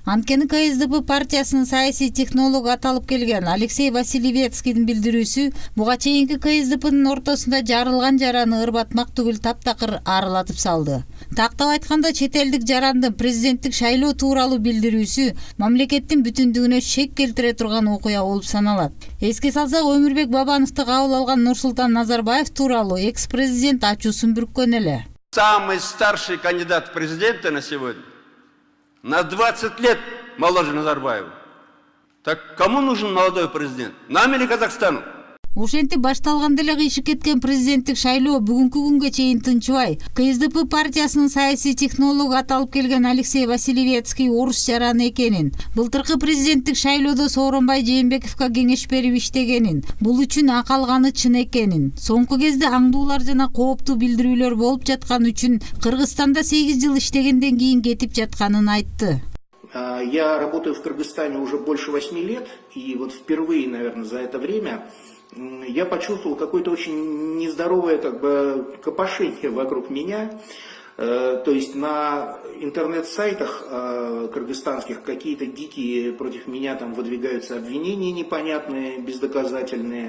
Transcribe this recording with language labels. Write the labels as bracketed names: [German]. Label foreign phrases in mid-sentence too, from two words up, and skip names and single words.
[Kyrgyz] Анткени КСДП партиясынын саясий технологу аталып келген Алексей Васильевецкийдин билдирүүсү буга чейинки КСДПнын ортосунда жарылган жараны ырбатмак түгүл таптакыр арылатып салды. Тактап айтканда чет элдик жарандын президенттик шайлоо тууралуу билдирүүсү мамлекеттин бүтүндүгүнө шек келтире турган окуя болуп саналат. Эске салсак, Өмүрбек Бабановду кабыл алган Нурсултан Назарбаев тууралуу экс-президент ачуусун бүрккөн эле. [Russian] Самый старший кандидат в президенты на сегодня на 20 лет моложе Назарбаева. Так кому нужен молодой президент? Нам или Казахстану? [Kyrgyz] Ошентип башталганда эле кыйшык кеткен президенттик шайлоо бүгүнкү күнгө чейин тынчыбай. КСДП партиясынын саясий технологу аталып келген Алексей Васильевецкий орус жараны экенин, былтыркы президенттик шайлоодо Сооронбай Жээнбековго кеңеш берип иштегенин, бул үчүн ак алганы чын экенин, соңку кезде аңдуулар жана кооптуу билдирүүлөр болуп жаткан үчүн Кыргызстанда 8 жыл иштегенден кийин кетип жатканын айтты. [Russian] Я работаю в Кыргызстане уже больше 8 лет, и вот впервые, наверное, за это время я почувствовал какое-то очень нездоровое копошение вокруг меня. То есть на интернет-сайтах кыргызстанских какие-то дикие против меня там выдвигаются обвинения непонятные, бездоказательные.